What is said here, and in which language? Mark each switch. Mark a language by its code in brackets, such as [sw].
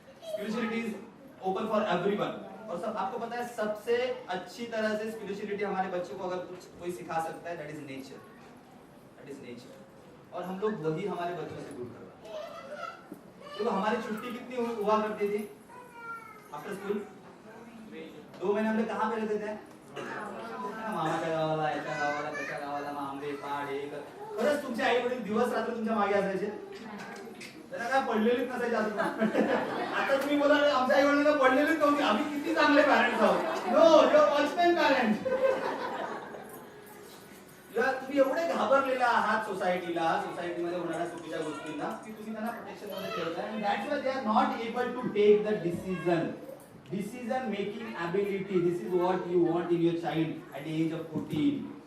[en] Spirituality is open for everyone. [hi] और सब आपको पता है सबसे अच्छी तरह से स्पिरिचुअलिटी हमारे बच्चों को अगर कुछ कोई सिखा सकता है, [en] That is nature, that is nature. [hi] और हम लोग वही हमारे बच्चों से दूर कर रहे हैं। देखो हमारी छुट्टी कितनी हुआ करती थी आफ्टर स्कूल, 2 महीने हम लोग कहाँ पे रहते थे? [mr] मामाच्या गावाला, याच्या गावाला, त्याच्या गावाला, आंबे पाड हे खरंच तुमचे आई वडील दिवस रात्र तुमच्या मागे असायचे, त्यांना काय पडलेलीच नसायचे अजून। आता तुम्ही बोला आमच्या आई वडिलांना पडलेलीच नव्हती, आम्ही किती चांगले पॅरेंट्स आहोत। [en] No, you are watchman parents. [mr] तुम्ही एवढे घाबरलेला आहात सोसायटीमध्ये होणाऱ्या चुकीच्या गोष्टींना की तुम्ही त्यांना प्रोटेक्शन मध्ये ठेवताय, [en] and that's why they are not able to take the decision making ability. This is what you want in your child at the age of 14.